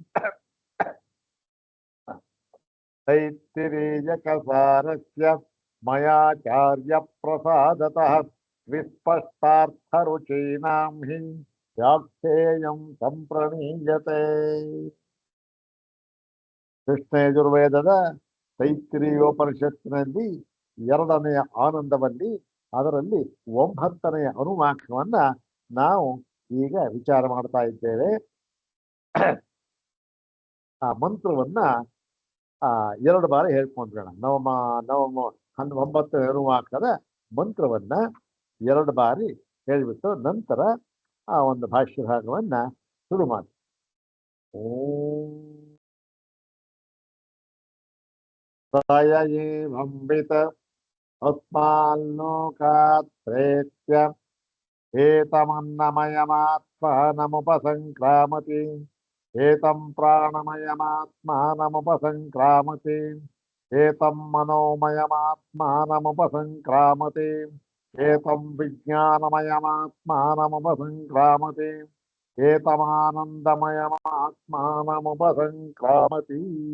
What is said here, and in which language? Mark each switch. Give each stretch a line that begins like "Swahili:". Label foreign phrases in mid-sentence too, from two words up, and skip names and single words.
Sanskrit: तैत्तिरीयकसारस्य मयाचार्यप्रसादतः विस्पष्टार्थरुचीनां हि व्याख्येयं सम्प्रणीयते।
Kannada: ಕೃಷ್ಣ ಯಜುರ್ವೇದದ ತೈತ್ತಿರೀಯೋಪನಿಷತ್ತಿನಲ್ಲಿ 2ನೆಯ ಆನಂದವಲ್ಲಿ ಅದರಲ್ಲಿ 9ನೆಯ ಅನುವಾಕ್ಯವನ್ನ ನಾವು ಈಗ ವಿಚಾರ ಮಾಡ್ತಾ ಇದ್ದೇವೆ. ಆ ಮಂತ್ರವನ್ನ 2 ಬಾರಿ ಹೇಳ್ಕೊಂಡ್ರೋಣ. ನವಮ 9ನೇ ಅನುವಾಕದ ಮಂತ್ರವನ್ನ 2 ಬಾರಿ ಹೇಳಿಬಿಟ್ಟು ನಂತರ ಆ ಒಂದು ಭಾಷ್ಯ ಭಾಗವನ್ನ ಶುರು ಮಾಡಿ.
Sanskrit: ಓಂ तय एवंवित अस्माल्लोकात् प्रेत्य एतमन्नमयमात्मानमुपसङ्क्रामति एतं प्राणमयमात्मानमुपसङ्क्रामति एतं मनोमयमात्मानमुपसङ्क्रामति एतं विज्ञानमयमात्मानमुपसङ्क्रामति एतमानन्दमयमात्मानमुपसङ्क्रामति।